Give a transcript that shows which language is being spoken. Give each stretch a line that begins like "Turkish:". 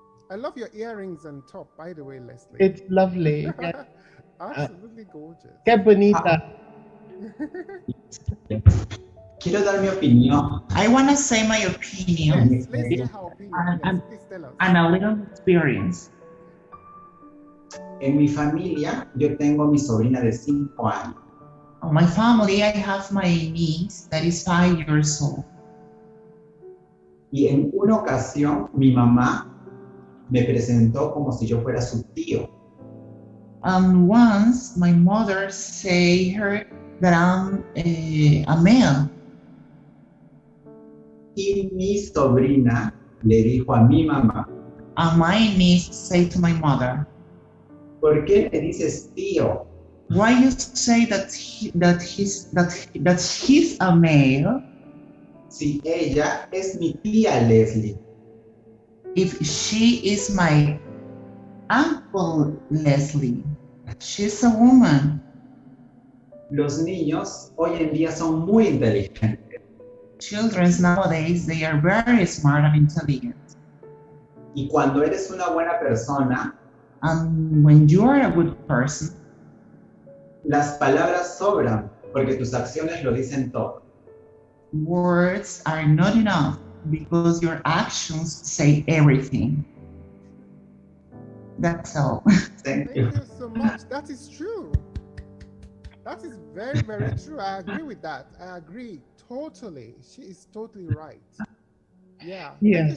English: I love your earrings and top, by the way, Leslie. It's lovely. Yes. Absolutely gorgeous.
Spanish: Qué bonita. Quiero dar mi opinión.
English: I want to say my opinion. Yes, let's get her opinion. Yes, please tell us. And a little experience.
Spanish: En mi familia, yo tengo mi sobrina de 5 años.
English: In my family, I have my niece that is 5 years old.
Spanish: Y en una ocasión, mi mamá me presentó como si yo fuera su tío.
English: And once, my mother say her that I'm a male.
Spanish: Y mi sobrina le dijo a mi mamá.
English: And my niece say to my mother.
Spanish: ¿Por qué me dices tío?
English: Why you say that he's a male?
Spanish: Si ella es mi tía Leslie.
English: If she is my Uncle Leslie, she's a woman.
Spanish: Los niños hoy en día son muy inteligentes.
English: Children nowadays, they are very smart and intelligent.
Spanish: Y cuando eres una buena persona,
English: And when you are a good person,
Spanish: las palabras sobran porque tus acciones lo dicen todo.
English: words are not enough because your actions say everything. That's all. Thank Thank you. you so much. That is true. That is very, very true. I agree with that. I agree totally. She is totally right. Yeah. Thank you